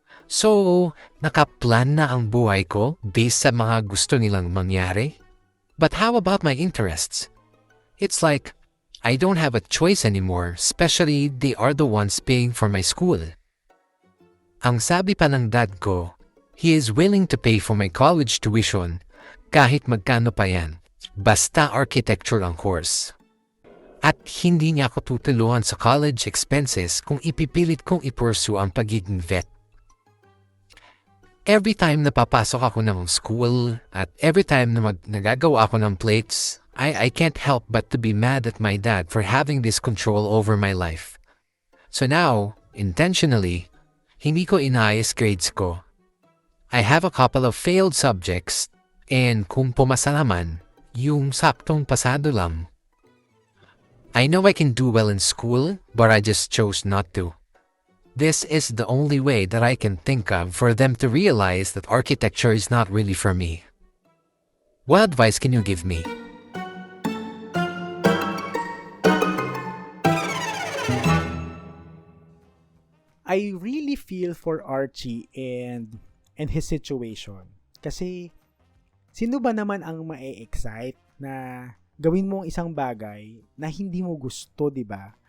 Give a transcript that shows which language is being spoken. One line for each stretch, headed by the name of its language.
Filipino: So, nakaplan na ang buhay ko based sa mga gusto nilang mangyari?
English: But how about my interests? It's like, I don't have a choice anymore, especially they are the ones paying for my school.
Filipino: Ang sabi pa ng dad ko,
English: he is willing to pay for my college tuition
Filipino: kahit magkano pa yan, basta architecture ang course. At hindi niya ako tutulungan sa college expenses kung ipipilit kong i-pursue ang pagiging vet.
English: Every time na
Filipino: papasok ako ng school at every time na nagagawa ako ng plates,
English: I can't help but to be mad at my dad for having this control over my life.
Filipino: So now, intentionally, hindi ko inaayos grades ko.
English: I have a couple of failed subjects and
Filipino: kung pumasa naman, yung saktong pasado lang.
English: I know I can do well in school, but I just chose not to. This is the only way that I can think of for them to realize that architecture is not really for me. What advice can you give me? I really feel for Archie and his situation.
Filipino: Kasi, sino ba naman ang ma-excite na gawin mo ang isang bagay na hindi mo gusto, di ba?